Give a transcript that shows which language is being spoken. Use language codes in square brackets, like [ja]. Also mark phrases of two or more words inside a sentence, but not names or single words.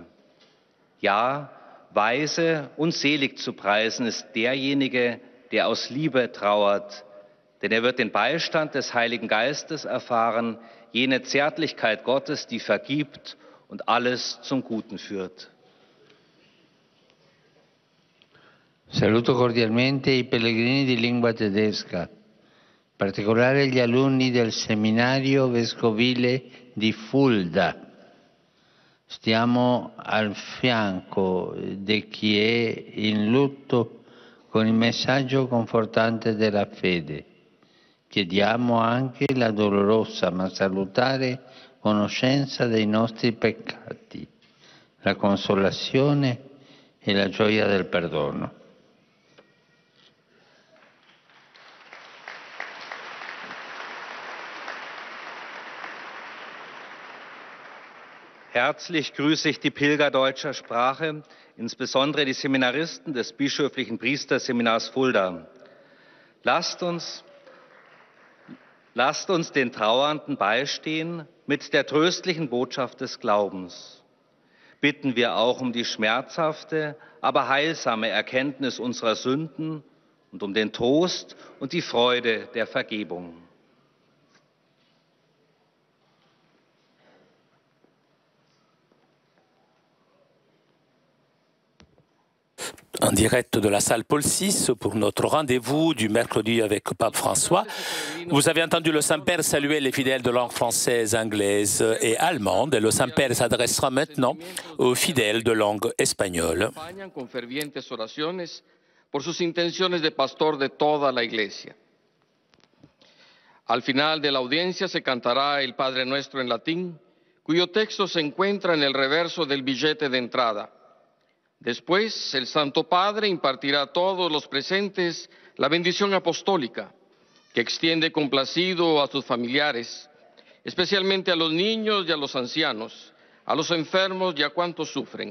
[de] Ja, weise und selig zu preisen ist derjenige, der aus Liebe trauert, denn er wird den Beistand des Heiligen Geistes erfahren, jene Zärtlichkeit Gottes, die vergibt und alles zum Guten führt. [it] Saluto cordialmente i pellegrini di lingua tedesca, in particolare gli alunni del seminario vescovile di Fulda. Stiamo al fianco di chi è in lutto con il messaggio confortante della fede. Chiediamo anche la dolorosa ma salutare conoscenza dei nostri peccati, la consolazione e la gioia del perdono. [de] Herzlich grüße ich die Pilger deutscher Sprache, insbesondere die Seminaristen des bischöflichen Priesterseminars Fulda. Lasst uns den Trauernden beistehen mit der tröstlichen Botschaft des Glaubens. Bitten wir auch um die schmerzhafte, aber heilsame Erkenntnis unserer Sünden und um den Trost und die Freude der Vergebung. [fr] En direct de la salle Paul VI pour notre rendez-vous du mercredi avec Pape François. Vous avez entendu le Saint-Père saluer les fidèles de langue française, anglaise et allemande. Et le Saint-Père s'adressera maintenant aux fidèles de langue espagnole. [es] Con fervientes oraciones por sus intenciones de pastor de toda la Iglesia. Al final de la audiencia se cantará el Padre Nuestro en latín, cuyo texto se encuentra en el reverso del billete de entrada. Después, el Santo Padre impartirá a todos los presentes la bendición apostólica, que extiende complacido a sus familiares, especialmente a los niños y a los ancianos, a los enfermos y a cuantos sufren.